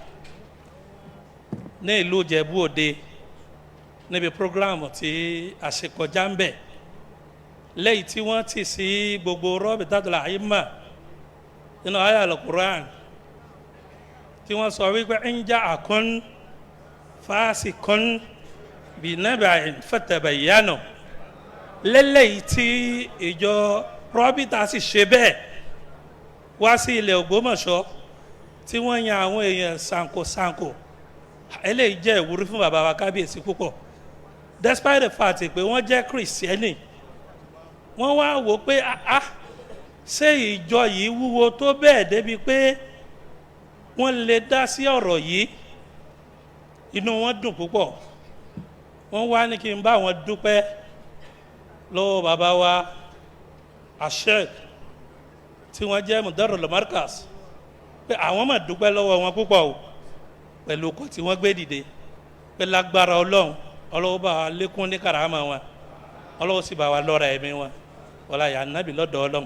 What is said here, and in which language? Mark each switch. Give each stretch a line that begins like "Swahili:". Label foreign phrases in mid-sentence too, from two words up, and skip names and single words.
Yoruba: ní ìlú Ìjẹ̀bú Òde níbi prógráàmù tí a ṣe kọjá ń bẹ̀, lẹ́yìn tí wọ́n ti sí gbogbo Rabitatul Ahimma nínú àyá al-Qur'an tí wọ́n sọ wípé
Arabic: إن جاءكم فاسق بنبإ فتبينوا,
Yoruba: lẹ́lẹ́yìí tí ìjọ Rabita sì ṣe bẹ́ẹ̀ wá sí ilẹ̀ Ògbómọ̀ṣọ́ tí wọ́n yan àwọn èèyàn ṣàǹkóṣàǹkó. Eléyìí jẹ́ ìwúrí fún bàbá wa kábíyèsí púpọ̀,
English: despite the fact
Yoruba: pé wọ́n jẹ́ Kìrìsìtẹ́nì. Wọ́n wá wò pé ṣé ìjọ yìí wúwo tó bẹ́ẹ̀ débi pé wọ́n lè dá sí ọ̀rọ̀ yìí. Inú wọn dùn púpọ̀. Wọ́n wá ní kí n bá wọn dúpẹ́ lọ́wọ́ bàbá wa Sheikh tí wọ́n jẹ́ Mudeer Markaz pé àwọn máa dúpẹ́ lọ́wọ́ wọn púpọ̀ o pẹ̀lú ọkọ̀ tí wọ́n gbé dìde, pé lágbára Ọlọ́run bá wa lékún ní kàrámà wọn, Ọlọ́run sì bá wa lọ́ra ẹ̀mí wọn wọlá yà nábì lọ́dọ̀ Ọlọ́run.